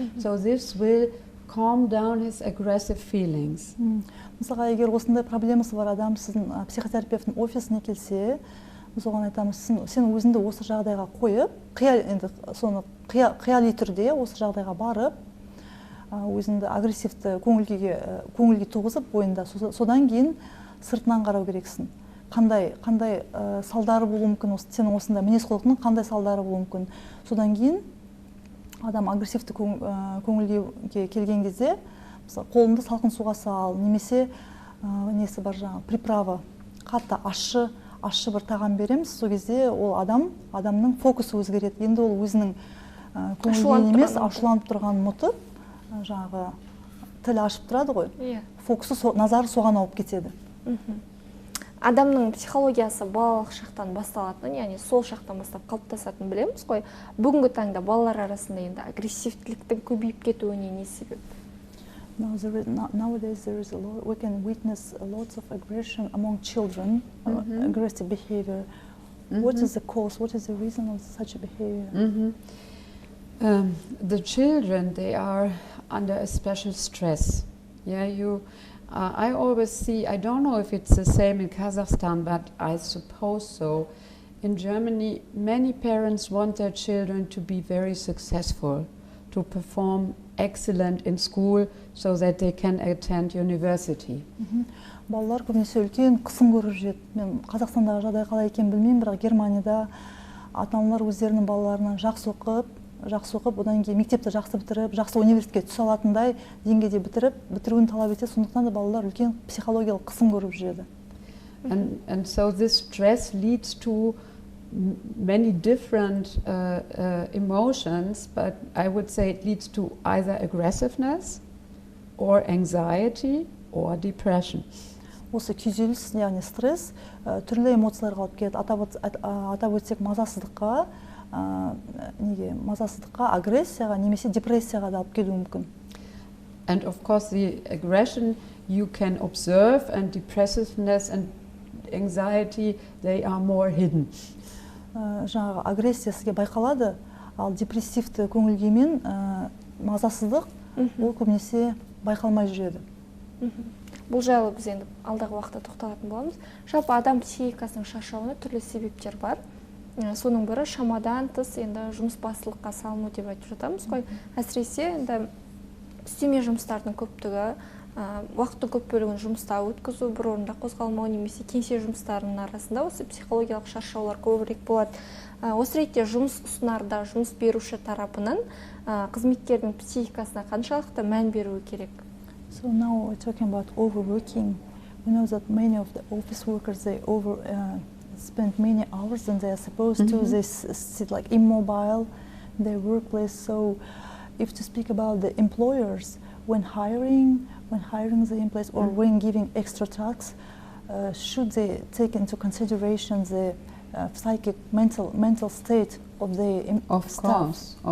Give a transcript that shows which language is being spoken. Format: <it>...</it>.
<en>So this will calm down his aggressive feelings.</en> <kk>Мысалға, егер осындай проблемасы бар адам сіздің психотерапевттің офисіне келсе, біз оған айтамыз, сен өзіңді осы жағдайға қойып, қияли түрде осы жағдайға барып, өзіңді агрессивті көңілге туғызып бойында, содан кейін сыртынан қарау керексің. Қандай салдары болуы мүмкін, сенің осында мінез құлқының қандай салдары болуы мүмкін. Содан кейін адам агрессивті көңілге келген кезде қолыңды салқын суға сал, немесе несі бар жаңағы приправа, қатты ащы бір тағам береміз, сол кезде ол адамның фокусы өзгереді. Енді ол өзінің көңілден емес, ашуланып тұрған ұмытып, жаңағы тіл ашып тұрады ғой. Фокусы, назары соған ауып кетеді. Адамның психологиясы балалық шақтан басталатынын, яғни сол шақтан бастап қалыптасатынын білеміз ғой. Бүгінгі таңда балалар арасында енді агрессивтіліктің көбейіп кетуіне не себеп?</kk> <en>Nowadays we can witness lots of aggression among children, aggressive behavior. What is the cause? What is the reason of such a behavior? The children, they are under a special stress. I always see, I don't know if it's the same in Kazakhstan, but I suppose so. In Germany, many parents want their children to be very successful, to perform excellent in school so that they can attend university.</en> <kk>Балалар көбінесе үлкен қысым көріп жүреді. Мен Қазақстандағы жағдай қалай екенін білмеймін, бірақ Германияда ата-аналар өздерінің балаларынан жақсы оқып, одан кейін мектепті жақсы бітіріп, жақсы университетке түсе алатындай деңгейде бітіруін талап етсе, сондықтан да балалар үлкен психологиялық қысым көріп жүреді.</kk> <en>And so this stress leads to many different emotions, but I would say it leads to either aggressiveness or anxiety or depression.</en> <kk>Осы күйзеліс, яғни стресс, түрлі эмоцияларға алып келеді. Атап өтсек, мазасыздыққа, агрессияға, немесе депрессияға да алып келуі мүмкін.</kk> <en>And of course the aggression you can observe, and depressiveness and anxiety, they are more hidden.</en> <kk>Жаңағы агрессия сізге байқалады, ал депрессивті көңіл-күй мен мазасыздық ол көбінесе байқалмай жүреді. Бұл жайлы біз енді алдағы уақытта тоқталатын боламыз. Жалпы адам психикасының шаршауына түрлі себептер бар. Соның бірі шамадан тыс енді жұмысбастылыққа салыну деп айтып жатамыз ғой. Әсіресе енді үстеме жұмыстардың көптігі, уақыттың көп бөлігін жұмыста өткізу, бір орында қозғалмау немесе кеңсе жұмыстарының арасында осы психологиялық шаршаулар көбірек болады. Осы ретте жұмыс ұсынарда жұмыс беруші тарапынан қызметкердің психикасына қаншалықты мән беруі керек?</kk> <en>So now we're talking about overworking. We know that many of the office workers, they spend many hours than they are supposed to. They sit like immobile in their workplace. So if to speak about the employers, when hiring the employees or when giving extra tasks, should they take into consideration the psychic, mental state of the staff?</en>